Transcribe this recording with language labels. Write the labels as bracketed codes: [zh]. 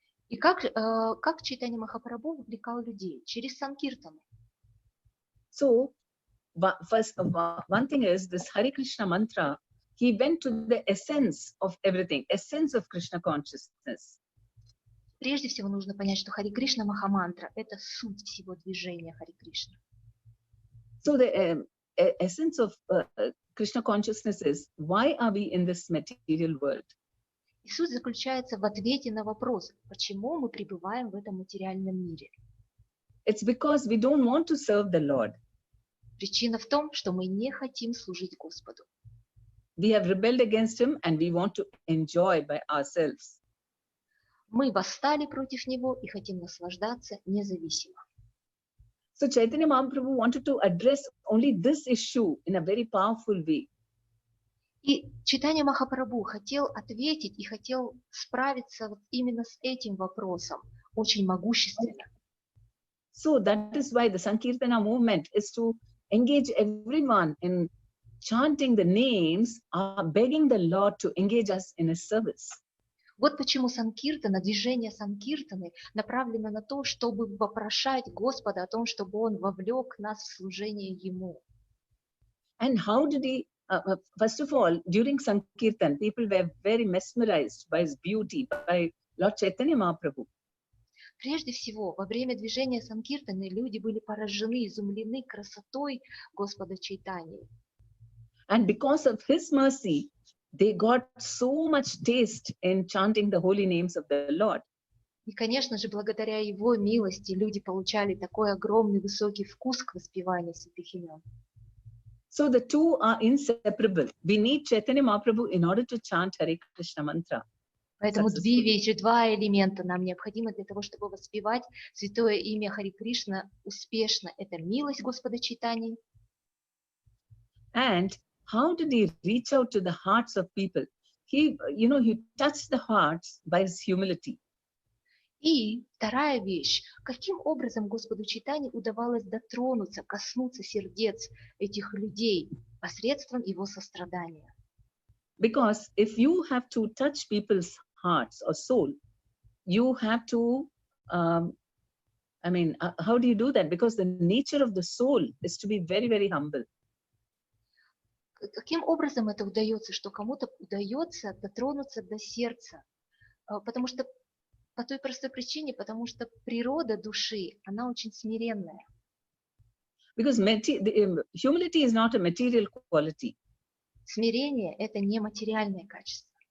[ru] И как Чайтанья Махапрабху вовлекал людей? Через санкиртаны. [en] So, first, one thing is this Hare Krishna mantra, he went to the essence of everything, essence of Krishna consciousness. [ru] Прежде всего нужно понять, что Харе Кришна Махамантра – это суть всего движения Харе Кришна. [en] So the essence of Krishna consciousness is, why are we in this material world? [ru] И суть заключается в ответе на вопрос, почему мы пребываем в этом материальном мире. [en] It's because we don't want to serve the Lord. [ru] Причина в том, что мы не хотим служить Господу. [en] We have rebelled against Him and we want to enjoy by ourselves. [ru] Мы восстали против Него и хотим наслаждаться независимо. [en] So Chaitanya Mahaprabhu wanted to address only this issue in a very powerful way. [ru] И Чайтанья Махапрабху хотел ответить и хотел справиться вот именно с этим вопросом, очень могущественно. [en] So that is why the Sankirtana movement is to engage everyone in chanting the names, begging the Lord to engage us in His service. [ru] Вот почему Санкиртана, движение Санкиртаны направлено на то, чтобы вопрошать Господа о том, чтобы Он вовлек нас в служение Ему. [en] And how did He, first of all, during Sankirtan, people were very mesmerized by His beauty, by Lord Chaitanya Mahaprabhu. [ru] Прежде всего, во время движения Санкиртаны люди были поражены, изумлены красотой Господа Чайтаньи. [en] And because of His mercy, they got so much taste in chanting the holy names of the Lord. [ru] И, конечно же, благодаря Его милости люди получали такой огромный высокий вкус к воспеванию святых имен. [en] So the two are inseparable. We need Chaitanya Mahaprabhu in order to chant Hare Krishna mantra. [ru] Поэтому два элемента нам необходимы для того, чтобы воспевать святое имя Харе Кришна успешно. Это милость Господа Чайтаньи. [en] And how did He reach out to the hearts of people? He touched the hearts by His humility. [ru] И вторая вещь, каким образом Господу Чайтаньи удавалось дотронуться, коснуться сердец этих людей посредством Его сострадания. [en] Because if you have to touch people's hearts or soul, you have to, how do you do that? Because the nature of the soul is to be very, very humble. [ru] Каким образом это удается, что кому-то удается дотронуться до сердца? Потому что По той простой причине, потому что природа души, она очень смиренная. [en] Because humility is not a material quality. [ru] Смирение – это не материальное качество.